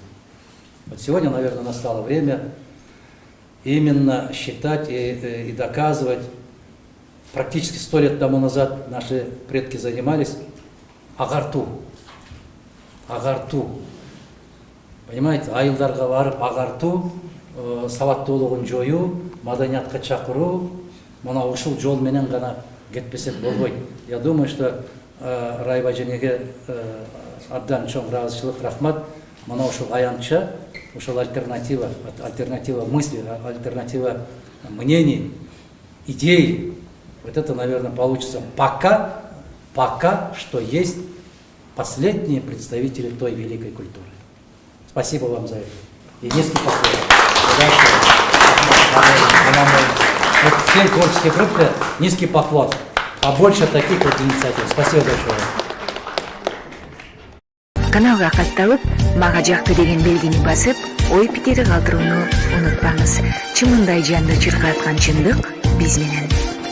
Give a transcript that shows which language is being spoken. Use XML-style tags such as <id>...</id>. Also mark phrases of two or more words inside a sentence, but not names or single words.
<ru>Вот сегодня, наверное, настало время именно считать и доказывать. Практически 100 лет тому назад наши предки занимались агарту. Агарту. Понимаете,</ru> <ky>айылдарга барып агарту, сабаттуулугун жоюу, маданиятка чакыруу, мына ушул жол менен гана кетпесек болбойт.</ky> <ru>Я думаю, что</ru> <ky>Райба женеге абдан чоң ыраазычылык, рахмат. Мына ушул аянтча, ушул</ky> <ru>альтернатива мысли, альтернатива мнений, идей. Вот это, наверное, получится пока что есть последние представители той великой культуры. Спасибо вам за это. И низкий поклон. Вот всей творческой группе низкий поклон. Побольше таких вот инициатив. Спасибо большое.</ru> <ky>Каналга катталып, мага жакты деген белгини басып, ой пикир калтырууну унутпаңыз. Чымындай жанды чыркаткан чындык биз менен.</ky>